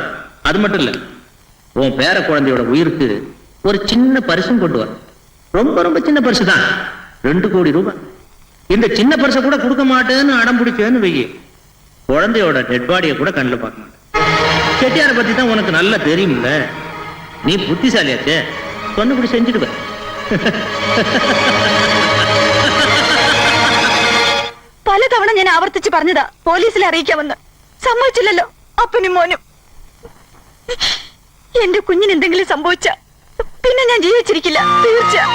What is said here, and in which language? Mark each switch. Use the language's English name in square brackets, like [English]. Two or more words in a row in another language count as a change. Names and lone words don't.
[Tamil] அது மட்டும் இல்ல, உன் பேர குழந்தையோட உயிருக்கு ஒரு சின்ன பரிசும் கொண்டு வர. ரொம்ப சின்ன பரிசு தான், 2 கோடி ரூபாய். இந்த சின்ன பரிசை கூட கொடுக்க மாட்டேன்னு அடம் பிடிச்சேன்னு வெய்ய, குழந்தையோட [English] dead body [Tamil] கூட கண்ணில் பார்க்க மாட்டேன். செட்டியாரை பத்தி தான் உனக்கு நல்லா தெரியும்ல. நீ புத்திசாலியாச்சே, சொன்னபடி செஞ்சுடுவ. [Malayalam] പലതവണ ഞാൻ ആവർത്തിച്ച് പറഞ്ഞതാ പോലീസിൽ അറിയിക്കാമെന്ന്. സമ്മതിച്ചില്ലല്ലോ അപ്പനും മോനും. എന്റെ കുഞ്ഞിന് എന്തെങ്കിലും സംഭവിച്ച പിന്നെ ഞാൻ ജീവിച്ചിരിക്കില്ല, തീർച്ച.